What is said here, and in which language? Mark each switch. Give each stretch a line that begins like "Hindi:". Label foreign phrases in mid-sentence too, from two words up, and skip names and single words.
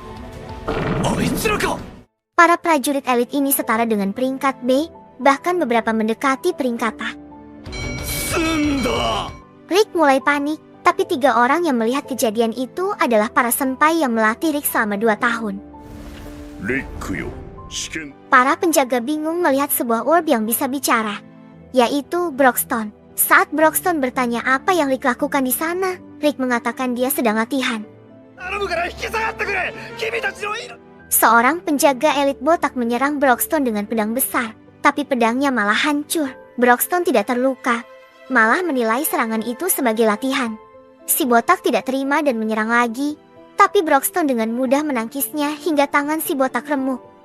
Indonesian: Para prajurit elit ini setara dengan peringkat B, bahkan beberapa mendekati peringkat A. Rick mulai panik, tapi 3 orang yang melihat kejadian itu adalah para senpai yang melatih Rick selama 2 tahun.
Japanese: リックよ、試験。
Indonesian: Para penjaga bingung melihat sebuah orb yang bisa bicara, yaitu Broxton. Saat Broxton bertanya apa yang Rick lakukan di sana, Rick mengatakan dia sedang latihan.
Japanese: 頼むから引き下がってくれ、君たちの命。
Indonesian: Seorang penjaga elit botak menyerang Broxton dengan pedang besar, tapi pedangnya malah hancur. Broxton tidak terluka, malah menilai serangan itu sebagai latihan. Si botak tidak terima dan menyerang lagi, tapi Broxton dengan mudah menangkisnya hingga tangan si botak remuk.